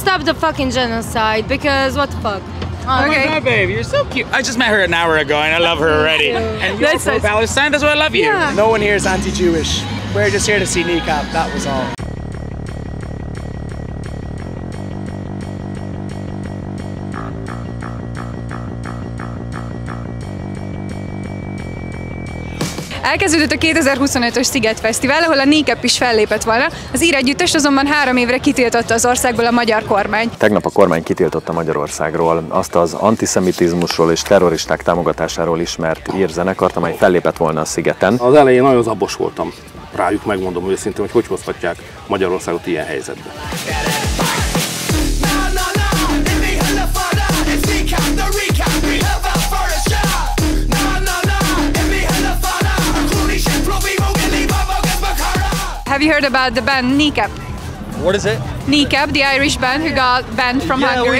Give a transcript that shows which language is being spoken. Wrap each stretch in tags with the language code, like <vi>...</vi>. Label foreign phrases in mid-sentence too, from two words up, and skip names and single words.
<en>stop the fucking genocide, because what the fuck? Oh my God, babe, you're so cute. I just met her an hour ago and I love her already. And you're from Palestine, that's why I love you. Yeah. No one here is anti-Jewish. We're just here to see Kneecap, that was all.</en> <hu>Elkezdődött a 2025-ös Sziget Fesztivál, ahol a Kneecap is fellépett volna. Az ír együttest azonban 3 évre kitiltotta az országból a magyar kormány. Tegnap a kormány kitiltotta Magyarországról azt az antiszemitizmusról és terroristák támogatásáról ismert ír zenekart, amely fellépett volna a Szigeten. Az elején nagyon zabos voltam rájuk, megmondom őszintén, hogy hozhatják Magyarországot ilyen helyzetbe.</hu> <en>Have you heard about the band Kneecap? What is it? Kneecap, the Irish band who got banned from Hungary.</en>